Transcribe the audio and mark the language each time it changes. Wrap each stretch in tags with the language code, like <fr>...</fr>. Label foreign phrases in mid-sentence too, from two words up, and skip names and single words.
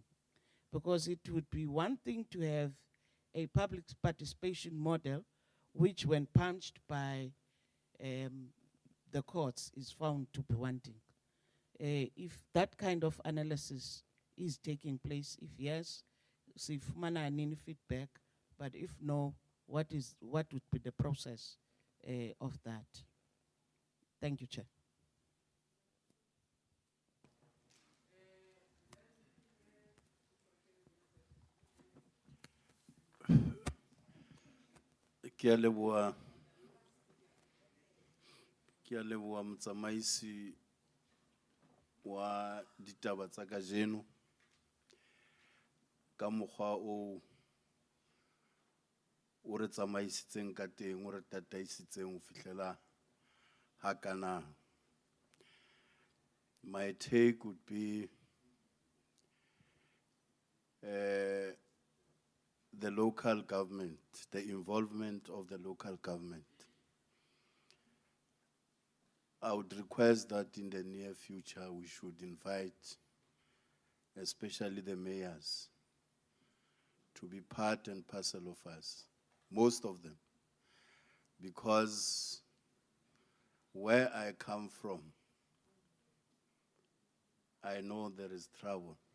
<en>Because it would be one thing to have a public participation model which, when punched by the courts, is found to be wanting. If that kind of analysis is taking place, if yes, see mana any feedback, but if no, what would be the process of that? Thank you, Chair.</en> <st>Ke a leboha motsamaisi wa ditaba tsa kajeno ka mokgwa o re tsamaisitseng ka teng, o re tataisitseng ho fihlela hakana.</st> <en>My take would be the local government, the involvement of the local government. I would request that in the near future we should invite, especially the mayors, to be part and parcel of us, most of them, because where I come from, I know there is trouble.</en>